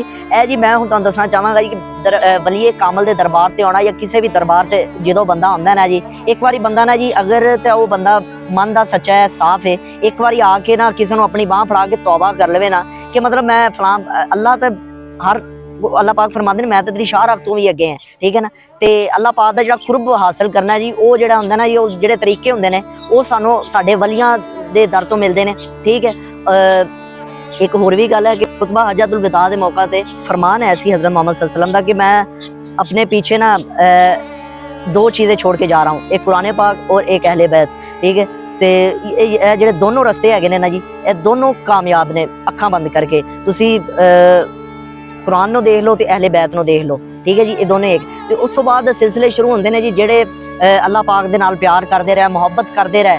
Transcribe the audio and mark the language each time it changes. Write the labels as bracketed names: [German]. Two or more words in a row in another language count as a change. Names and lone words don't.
[Punjabi] ਇਹ ਜੀ ਮੈਂ ਹੁਣ ਤੁਹਾਨੂੰ ਦੱਸਣਾ ਚਾਹਾਂਗਾ ਜੀ ਕਿ ਵਲੀਏ ਕਾਮਲ ਦੇ ਦਰਬਾਰ ਤੇ ਆਉਣਾ ਜਾਂ ਕਿਸੇ ਵੀ ਦਰਬਾਰ ਤੇ ਜਦੋਂ ਬੰਦਾ ਆਉਂਦਾ ਨਾ ਜੀ, ਇੱਕ ਵਾਰੀ ਬੰਦਾ ਨਾ ਜੀ ਅਗਰ ਤੇ ਉਹ ਬੰਦਾ ਮਨ ਦਾ ਸੱਚਾ ਹੈ, ਸਾਫ਼ ਹੈ, ਇੱਕ ਵਾਰੀ ਆ ਕੇ ਨਾ ਕਿਸੇ ਨੂੰ ਆਪਣੀ ਬਾਂਹ ਫੜਾ ਕੇ ਤੌਬਾ ਕਰ ਲਵੇ ਨਾ ਕਿ ਮਤਲਬ ਮੈਂ ਫਲਾਂ ਅੱਲਾਹ ਤੇ ਹਰ ਅੱਲਾਹ ਪਾਕ ਫਰਮਾਉਂਦੇ ਨੇ ਮੈਂ ਤੇ ਤੇਰੀ ਸ਼ਾਹਰਾਹ ਤੋਂ ਵੀ ਅੱਗੇ ਹਾਂ। ਠੀਕ ਹੈ ਨਾ। ਤੇ ਅੱਲਾਹ ਪਾਕ ਦਾ ਜਿਹੜਾ ਕੁਰਬ ਹਾਸਲ ਕਰਨਾ ਜੀ, ਉਹ ਜਿਹੜਾ ਹੁੰਦਾ ਨਾ ਜੀ, ਉਹ ਜਿਹੜੇ ਤਰੀਕੇ ਹੁੰਦੇ ਨੇ ਉਹ ਸਾਨੂੰ ਸਾਡੇ ਵਲੀਆਂ ਦੇ ਦਰ ਤੋਂ ਮਿਲਦੇ ਨੇ। ਠੀਕ ਹੈ। ਇੱਕ ਹੋਰ ਵੀ ਗੱਲ ਹੈ ਕਿ ਖੁਤਬਾ ਹਜਤੁਲ ਵਿਦਾ ਦੇ ਮੌਕਾ ਤੇ ਫਰਮਾਨ ਹੈ ਸੀ [Hindi] हज़रत मोहम्मद सल्लल्लाहु अलैहि वसल्लम ਦਾ कि मैं अपने पीछे ना दो चीज़ें छोड़ के जा रहा हूँ, एक कुरान पाक और एक अहले बैत। ठीक है। [Punjabi] ਤੇ ਇਹ ਜਿਹੜੇ ਦੋਨੋਂ ਰਸਤੇ ਹੈਗੇ ਨੇ ਨਾ ਜੀ, ਇਹ ਦੋਨੋਂ ਕਾਮਯਾਬ ਨੇ। ਅੱਖਾਂ ਬੰਦ ਕਰਕੇ ਤੁਸੀਂ ਕੁਰਾਨ ਨੂੰ ਦੇਖ ਲਓ ਤੇ ਅਹਲੇ ਬੈਤ ਨੂੰ ਦੇਖ ਲਓ। ਠੀਕ ਹੈ ਜੀ। ਇਹ ਦੋਨੇ ਇੱਕ ਤੇ ਉਸ ਤੋਂ ਬਾਅਦ ਸਿਲਸਿਲੇ ਸ਼ੁਰੂ ਹੁੰਦੇ ਨੇ ਜੀ ਜਿਹੜੇ ਅੱਲਾਹ ਪਾਕ ਦੇ ਨਾਲ ਪਿਆਰ ਕਰਦੇ ਰਹੇ, ਮੁਹੱਬਤ ਕਰਦੇ ਰਹੇ।